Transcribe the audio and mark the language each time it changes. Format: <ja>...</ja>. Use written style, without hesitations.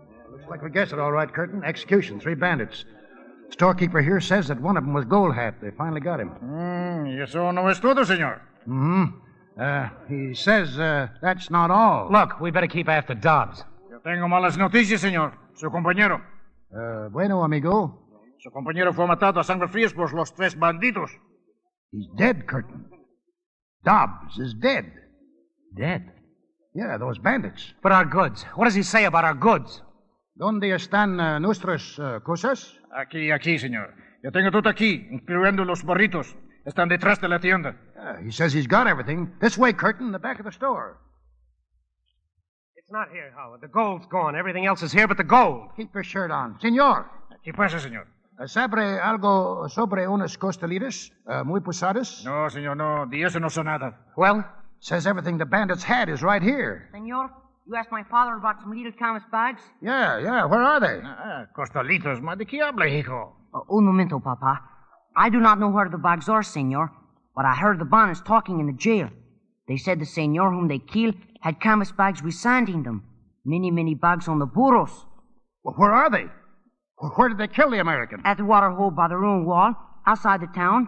<en>Looks like we guessed it all right, Curtin. Execution, 3 bandits. Storekeeper here says that one of them was Gold Hat. They finally got him.</en> <es>¿Y eso no es todo, señor?</es> <en>He says that's not all. Look, we better keep after Dobbs.</en> <es>Yo tengo malas noticias, señor. Su compañero. Bueno, amigo. Su compañero fue matado a sangre fría por los 3 bandidos.</es> <en>He's dead, Curtin. Dobbs is dead. Dead? Yeah, those bandits. But our goods. What does he say about our goods?</en> <es>¿Dónde están nuestras cosas? Aquí, señor. Yo tengo todo aquí, incluyendo los burritos. Están detrás de la tienda.</es> <en>He says he's got everything. This way, Curtin, the back of the store. It's not here, Howard. The gold's gone. Everything else is here but the gold. Keep your shirt on. Señor.</en> <es>¿Qué pasa, señor? ¿Sabe algo sobre unas costelitas muy pesadas? No, señor, no. De eso no sé nada.</es> <en>Well? Says everything the bandits had is right here. Senor, you asked my father about some little canvas bags? Yeah. Where are they?</en> <es>Costalitos, ¿de qué habla, hijo? Un momento, Papa.</es> <en>I do not know where the bags are, senor, but I heard the Bonnets talking in the jail. They said the senor whom they killed had canvas bags with sand in them. Many bags on the burros. Well, where are they? Where did they kill the American? At the water hole by the ruined wall, outside the town.</en>